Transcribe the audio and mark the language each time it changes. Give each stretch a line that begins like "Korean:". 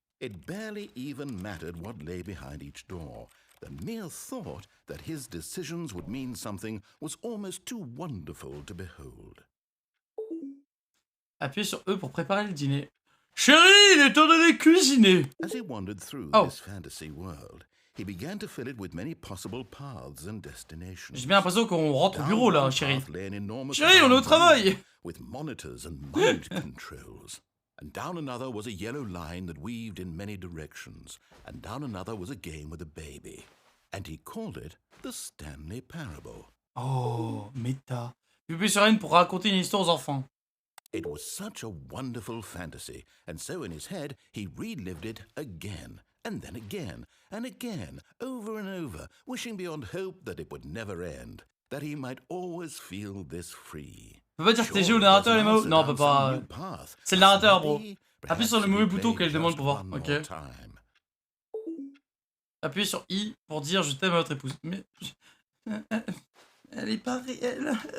English: It barely even mattered what lay behind each door. The mere thought that his decisions would mean something was almost too wonderful to behold.
French: Appuyez sur E pour préparer le dîner. Chérie, il est temps d'aller cuisiner.
English: As he wandered through this fantasy world, he began to fill it with many possible paths and destinations.
French: J'ai bien l'impression qu'on rentre au bureau là, chérie. Chérie, on est au travail.
English: With monitors and mind controls. And down another was a yellow line that weaved in many directions. And down another was a game with a baby. And he called it the Stanley Parable.
French: Oh, méta. Appuyez sur N pour raconter une histoire aux enfants.
English: It was such a wonderful fantasy, and so in his head he relived it again, and then again, and again, over and over, wishing beyond hope that it would never end, that he might always feel this free.
French: On peut pas dire que t'es joué au narrateur les mots? Non, on peut pas. C'est le narrateur, bro. Appuie sur le mauvais bouton qu'elle demande pour voir. Ok. Appuyez sur I pour dire je t'aime à votre épouse. Mais. Elle est pas réelle.